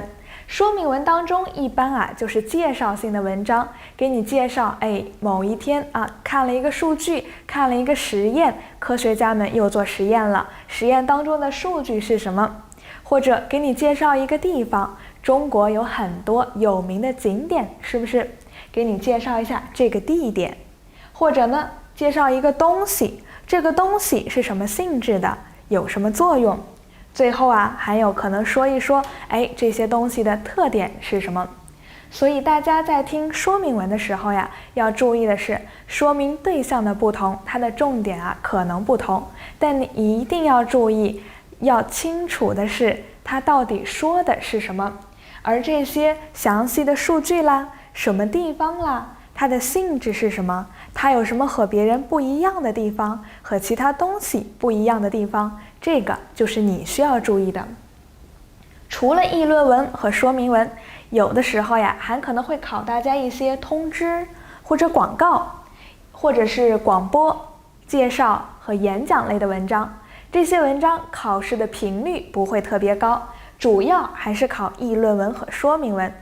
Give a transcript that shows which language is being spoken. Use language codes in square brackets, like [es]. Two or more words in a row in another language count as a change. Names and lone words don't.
[zh] 說明文當中一般就是介紹性的文章，給你介紹某一天看了一個數據，看了一個實驗，科學家們又做實驗了，實驗當中的數據是什麼？或者給你介紹一個地方，中國有很多有名的景點，是不是？給你介紹一下這個地點。或者呢，介紹一個東西，這個東西是什麼性質的，有什麼作用？最後還有可能說一說，這些東西的特點是什麼？所以大家在聽說明文的時候呀，要注意的是，說明對象的不同，它的重點可能不同，但你一定要注意，要清楚的是，它到底說的是什麼。而這些詳細的數據啦，什麼地方啦，它的性質是什麼？它有什麼和別人不一樣的地方，和其他東西不一樣的地方？這個就是你需要注意的。除了議論文和說明文，有的時候呀，還可能會考大家一些通知或者廣告，或者是廣播、介紹和演講類的文章。這些文章考試的頻率不會特別高，主要還是考議論文和說明文。